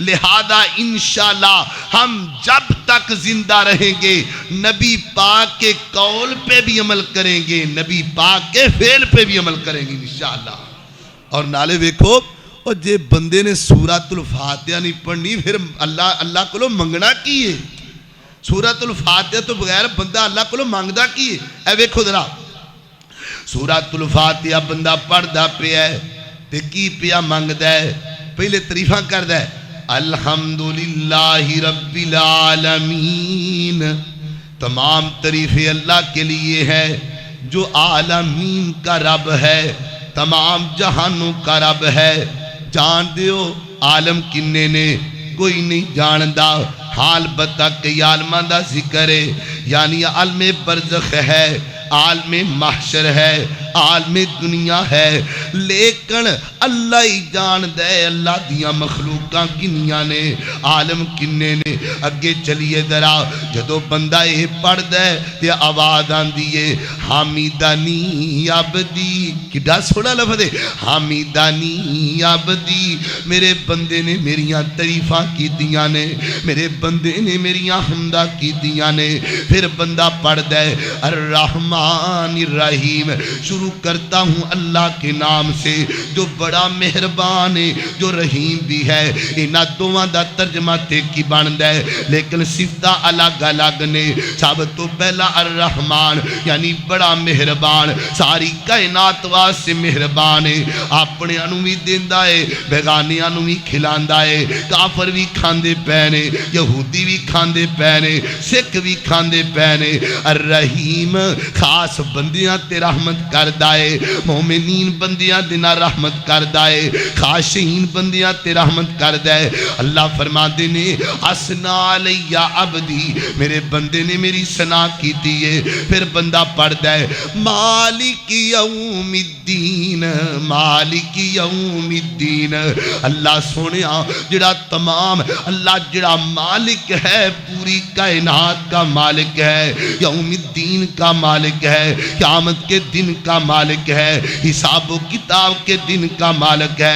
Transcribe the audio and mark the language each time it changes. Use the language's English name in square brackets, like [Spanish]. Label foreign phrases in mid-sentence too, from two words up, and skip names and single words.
[Urdu] لہذا انشاءاللہ ہم جب تک زندہ رہیں گے نبی پاک کے قول پہ بھی عمل کریں گے، نبی پاک کے فعل پہ بھی عمل کریں گے انشاءاللہ. [Punjabi] اور نالے ویکھو، اور جے بندے نے سورۃ الفاتحہ نہیں پڑھنی پھر اللہ کو منگنا کی ہے؟ سورۃ الفاتحہ تو بغیر بندہ اللہ کو مانگدا کی ہے؟ اے ویکھو ذرا، سورۃ الفاتحہ بندہ پڑھدا پیا ہے تے کی پیا منگدا ہے؟ پہلے تعریفاں کردا ہے [Arabic] الحمدللہ رب العالمین، [Urdu] تمام تعریفیں اللہ کے لیے ہے جو عالمین کا رب ہے، تمام جہانوں کا رب ہے. [Punjabi] جان دیو عالم کنے نے؟ کوئی نہیں جاندا. حال بتا کہ عالماں دا ذکر ہے، یعنی عالم برزخ ہے، عالم محشر ہے، عالم دنیا ہے، لیکن اللہ ہی جان دے اللہ دیاں مخلوقاں کنیاں نے، عالم کنے نے. اگے چلیے ذرا، جدو بندہ یہ پڑھ دے تے آواز آندی ہے [Arabic] حمیدانی عبدی. [Punjabi] کڈا سونا لفظ ہے [Arabic] حمیدانی عبدی. [Punjabi] میرے بندے نے میریاں تعریفاں کیتیاں نے، میرے بندے نے میریاں حمدہ کیتیاں نے. پھر بندہ پڑھ دے [Arabic] الرحمن الرحیم. [Urdu] شروع کرتا ہوں اللہ کے نام سے جو بڑا مہربان ہے، جو رحیم بھی ہے. [Punjabi] انہاں دوواں دا ترجمہ تے کی بندا ہے، لیکن صفتاں الگ الگ نے. سب تو پہلا الرحمن یعنی بڑا مہربان، ساری کائنات واسطے مہربان ہے. اپنے انو بھی دیندا ہے، بیگانیاں نو بھی کھلاندا ہے. کافر بھی کھاندے پے نے، یہودی بھی کھاندے پے نے، سکھ بھی کھاندے پے نے. الرحیم خاص بندیاں تے رحمت کردا ہے، مومنین بندیاں دے نال رحمت کردا ہے، خاشعین بندیاں تے رحمت کردا ہے. اللہ فرماندے نے [Arabic] اسنا علی عبدی، [Punjabi] میرے بندے نے میری ثنا کیتی ہے. پھر بندہ پڑھدا ہے [Arabic] مالک یوم الدین، مالک یوم الدین. [Punjabi] اللہ سونیا جڑا تمام، اللہ جڑا [Urdu] مالک ہے پوری کائنات کا مالک ہے، [Arabic] یوم الدین [Urdu] کا مالک ہے، قیامت کے دن کا مالک ہے، حساب و کتاب کے دن کا مالک ہے.